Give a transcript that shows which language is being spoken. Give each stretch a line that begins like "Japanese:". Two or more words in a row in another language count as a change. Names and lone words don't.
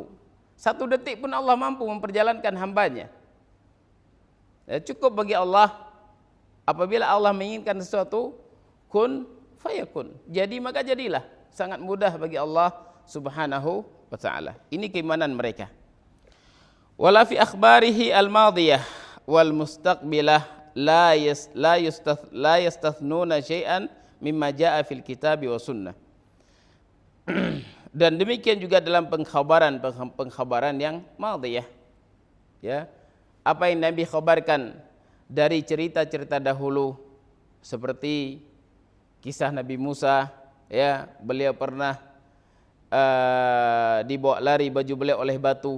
Indonesian: Satu detik pun Allah mampu memperjalankan hambanya. Ya, cukup bagi Allah apabila Allah menginginkan sesuatu,
Arabic: كن فيكون.
Indonesian: Jadi maka jadilah. Sangat mudah bagi Allah
Arabic: سبحانه وتعالى.
Indonesian: Ini keimanan mereka.
Arabic: ولا في أخباره الماضية والمستقبلة لا يستثنون شيئا مما جاء في الكتاب والسنة.
Indonesian: Dan demikian juga dalam pengkhabaran yang madiyah. Ya. Apa yang Nabi khabarkan dari cerita-cerita dahulu seperti kisah Nabi Musa, ya, beliau pernah dibawa lari baju beliau oleh batu.